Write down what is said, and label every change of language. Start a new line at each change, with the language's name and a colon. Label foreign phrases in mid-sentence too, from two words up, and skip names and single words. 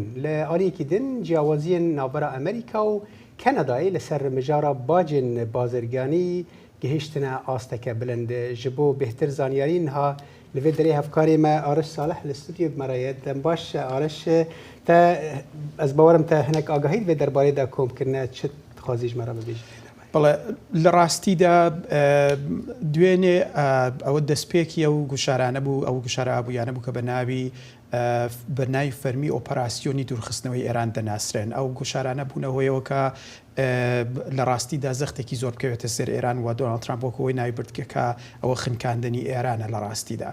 Kurdish: Li aliyekî din ciyawaziyên navbera Amerîka û Kanadayê li ser mijara bacên bazirganî gihîştine asteke bilind. Ji bo bêhtir zanyarî niha li vê derê hevkarê me Ariş Salih li stûdyoyê me re ye. Dem baş Ariş, te ez bawerim te hinek agahî vê derbarê de komkirine çi dixwazî ji me re bibêjî?
Central Kurdish: بەڵێ لە ڕاستیدا دوێنێ ئەوە دەستپێکی ئەو گوشارانە بوو ئەو گوشارە ئابوویانە بوو کە بە ناوی فەرمی ئۆپەراسیۆنی دوورخستنەوەی ئێران دەناسرێن. ئەو گوشارانە بوونە هۆیەوە کە لە ڕاستیدا زەختێکی زۆر بکەوێتە سەر ئێران و دۆناڵد ترامپ وەکەوەی ناوی بردکەکە ئەوە خنکاندنی ئێرانە لە ڕاستیدا.